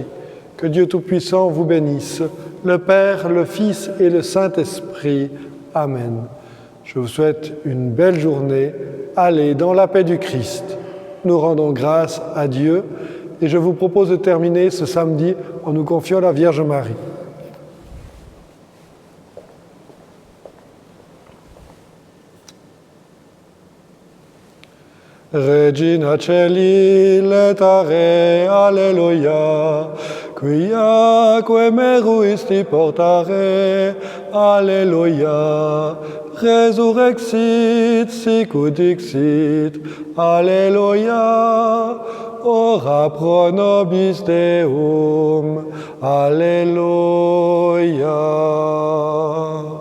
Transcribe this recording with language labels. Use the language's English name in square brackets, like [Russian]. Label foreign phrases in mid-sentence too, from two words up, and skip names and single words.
[French] Que Dieu Tout-Puissant vous bénisse, le Père, le Fils et le Saint-Esprit. Amen. Je vous souhaite une belle journée. Allez dans la paix du Christ. Nous rendons grâce à Dieu et je vous propose de terminer ce samedi en nous confiant à la Vierge Marie. [Latin] Regina Celi letare, alleluia, quiaque meruisti portare, alleluia, resurrexit sicut dixit, alleluia, ora pro nobis Deum, alleluia.